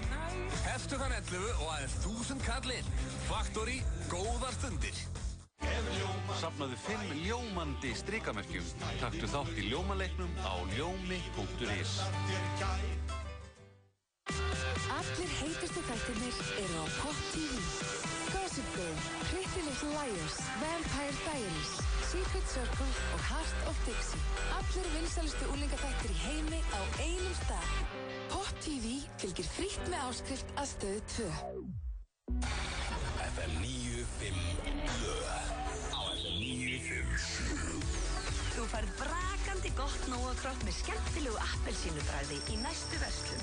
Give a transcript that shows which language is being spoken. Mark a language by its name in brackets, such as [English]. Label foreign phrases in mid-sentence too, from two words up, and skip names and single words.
[Icelandic] Heftu þann 11 og aðeins 1000 kall inn. Factory, góðar stundir. Safnaðu 5 ljómandi strikamerkjum. Taktu þátt í ljómaleiknum á ljómi.is. Allir heitustu þættirnir eru á Pop TV. Gossip Girl, Pretty Little Liars, Vampire Diaries, Secret Circle og Heart of Dixie. Allir vinsælustu unglingaþættir í heimi á einum stað. Pop TV fylgir frítt með áskrift að Stöð 2. FM 95 blöð á FM 957. Þú færð brakandi gott Nóa-kropp með skemmtilegu appelsínubragði í næstu verslun.